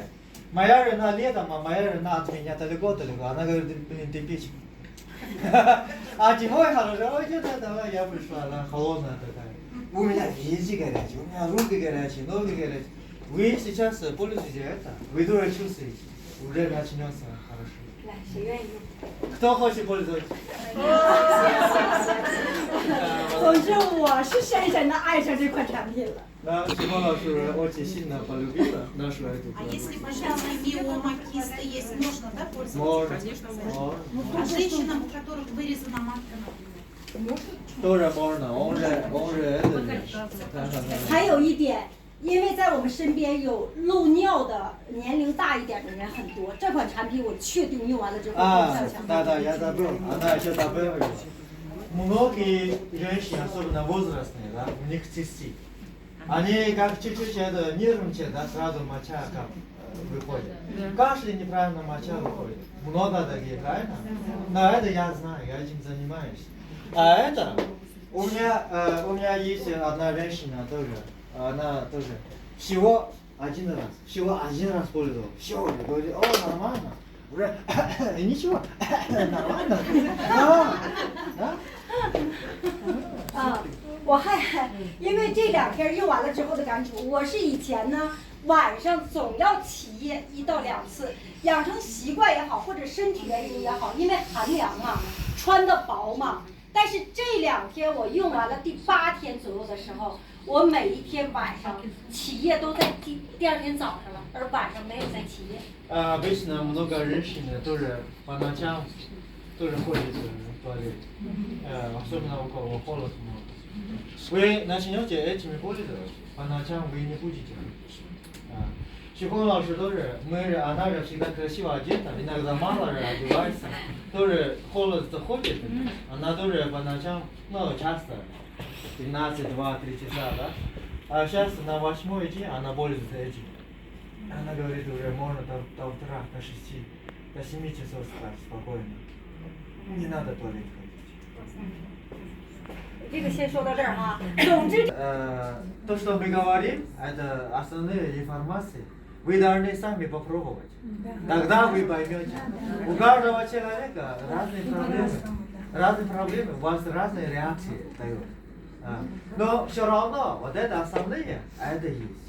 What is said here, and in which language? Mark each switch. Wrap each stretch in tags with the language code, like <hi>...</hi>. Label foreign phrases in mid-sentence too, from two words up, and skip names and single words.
<ru>Моя жена летом, а моя жена от меня далеко. Она говорит, блин, ты печь. А зимой хорошо, ой, давай, я пришла, она холодная такая. У меня везде горячие, у меня руки горячие, ноги горячие. Вы сейчас пользуетесь это, вы тоже чувствуете, уже начнется хорошо.</ru> <zh>来，谁愿意用？</zh> <ru>Кто хочет пользоваться?</ru> <zh>总之，我是深深的爱上这款产品了。</zh> <ru>Да, Симона уже очень сильно полюбила нашу эту А если продукцию. большая миомакисты есть, можно, да, пользоваться? Можно. А женщинам, у которых вырезана матка, например? Тоже можно, он же это же. Да.</ru> <zh>还有一点，因为在我们身边有漏尿的年龄大一点的人很多，这款产品我确定用完了之后</zh> <ru>А,</ru> <zh>更强。</zh> <ru>да, я забыл. Она еще добавила. Многие женщины, особенно возрастные, да, у них цисты. Они как чуть-чуть это нервничают, да, сразу моча как выходит. Кашель неправильно моча выходит. Много таких, правильно? Но это я знаю, я этим занимаюсь. А это, у меня есть одна женщина тоже, она тоже всего один раз пользовалась. Все, говорит, о, нормально. Уже ничего, нормально. Да?</ru> <zh>我还因为这2天用完了之后的感触，我是以前呢晚上总要起夜1到2次，养成习惯也好，或者身体原因也好，因为寒凉嘛，穿的薄嘛。但是这2天我用完了第8天左右的时候，我每一天晚上起夜都在第2天早上了，而晚上没有再起夜。</zh> <ru>Обычно много женщин тоже по ночам тоже ходит в туалет. Особенно у кого холод много. Вы начнете этими пользоваться, поначалу вы не будете. Шихон лауши тоже, она же всегда красиво одета, иногда мало одевается, тоже холод заходит, она тоже поначалу, ну, часто, 15, 2, 3 часа, да? А сейчас на 8-й день она пользуется этим. Она говорит, уже можно до утра, до 6, до 7 часов спать спокойно. Не надо в туалет ходить.</ru> <zh>这个先说到这儿哈。总之，</zh> <ru>То, что мы говорим, это основные информации. Вы должны сами попробовать. Тогда вы поймете. У каждого человека разные проблемы. Разные проблемы, у вас разные реакции дают. Но все равно, вот это основные, а это есть.</ru>